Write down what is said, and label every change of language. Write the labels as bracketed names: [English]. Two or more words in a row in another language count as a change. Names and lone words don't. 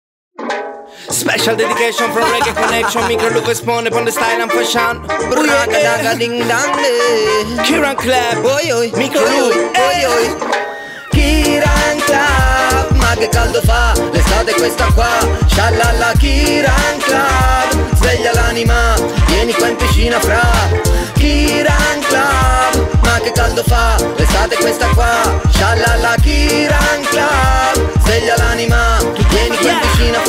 [English] Special dedication from Reggae Connection. Micro Luke espone pon the style and fashion. Braga daga ding dang de. Kiran Club, Oi oi, Micro Luke, oi oi. Kiran Club, [Italian] ma che caldo fa, l'estate è questa qua. Sciallalla Kiran Club, sveglia l'anima, vieni qua in piscina fra. Kiran Club, ma che caldo fa, l'estate è questa qua. Sciallalla Kiran Club, sveglia l'anima, vieni qua in piscina fra.